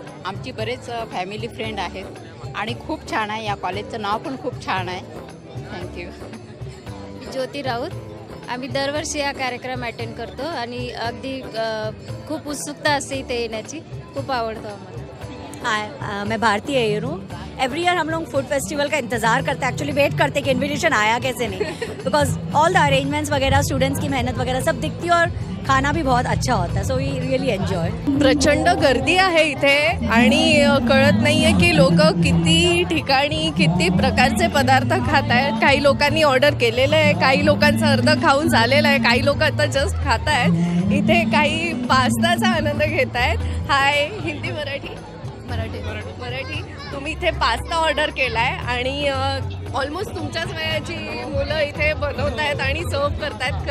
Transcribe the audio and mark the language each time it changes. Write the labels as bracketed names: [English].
[Marathi] आमची बरेच family friend आहेत आणि खूप छान आहे. या कॉलेजचं नाव पण खूप छान आहे. थँक्यू. ज्योती राऊत. आम्ही दरवर्षी हा कार्यक्रम अटेंड करतो आणि अगदी खूप उत्सुकता असते इथे येण्याची. खूप आवडतो आम्हाला. [Hindi] हाय, मैं भारती अय्यर हूँ. [English] every year [Hindi] हम लोग फूड फेस्टिवल का इंतजार करते हैं, एक्चुअली वेट करते हैं कि इन्विटेशन आया कैसे नहीं, [English] because all the arrangements [Hindi] वगैरह, स्टूडेंट्स की मेहनत वगैरह सब दिखती है और खाना भी बहुत अच्छा होता है. [English] So we really enjoy. [Marathi] प्रचंड गर्दी आहे इथे आणि कळत नाहीये की लोक किती ठिकाणी किती प्रकारचे पदार्थ खात आहेत. काही लोकांनी ऑर्डर केलेलं आहे, काही लोकांचं अर्ध खाऊन झालेलं आहे, काही लोक आता जस्ट खात आहेत. इथे काही पास्ताचा आनंद घेत आहेत. हाय, हिंदी मराठी मराठी तुम्ही इथे पास्ता ऑर्डर केलाय आणि ऑलमोस्ट तुमच्याच वयाची मुलं इथे बनवत आहेत आणि सर्व करतायत.